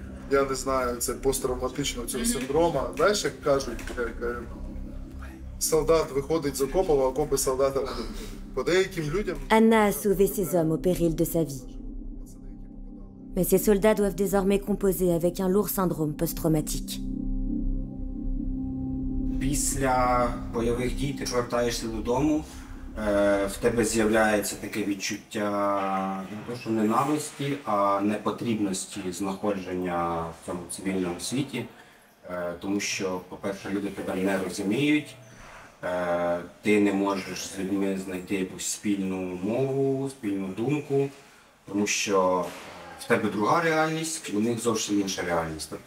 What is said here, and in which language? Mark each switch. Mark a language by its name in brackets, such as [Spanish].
[Ukrainian] Я не знаю, це посттравматичного цього синдрому. Знаєш, як кажуть, солдат виходить з окопу, а окопи солдата по деяким людям. [French] Anna a sauvé ces hommes au péril de sa vie. Mais ces soldats doivent désormais composer avec un lourd syndrome post-traumatique. [Ukrainian] Після бойових дій ти повертаєшся додому, в тебе з'являється таке відчуття не то що ненависті, а непотрібності знаходження в цьому цивільному світі. Тому що, по-перше, люди тебе не розуміють, ти не можеш з людьми знайти якусь спільну мову, спільну думку, тому що в тебе друга реальність, у них зовсім інша реальність.